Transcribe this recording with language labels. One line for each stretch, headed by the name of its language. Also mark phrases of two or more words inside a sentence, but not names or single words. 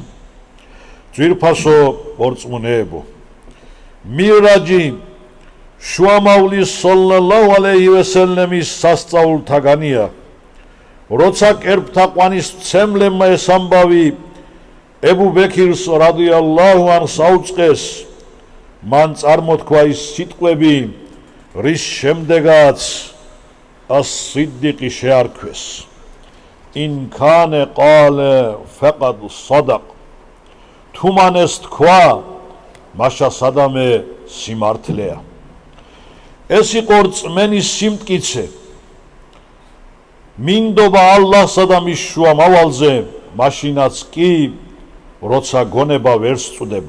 Georgian: ძვირფასო მორწმუნეებო მი'რაჯი შუამავლის
Arabic: صلى الله عليه وسلم
Georgian: სასწაულთაგანია როცა კერპთა ყვანისმცემლებმა ეს ამბავი ებუ ბექირს
Arabic: رضي الله عنه
Georgian: აუწყეს მან წარმოთქვა ის სიტყვები რის შემდეგაც as-siddiqi შეარქვეს
Arabic: إن كان قال فقد صدق
Georgian: თუ მან ეს თქვა მაშა სადამე სიმართლეა. ეს იყო რწმენის სიმტკიცე მინდობა ალლაჰსა და მის შუამავალზე მაშინაც კი როცა გონება ვერ სწვდება.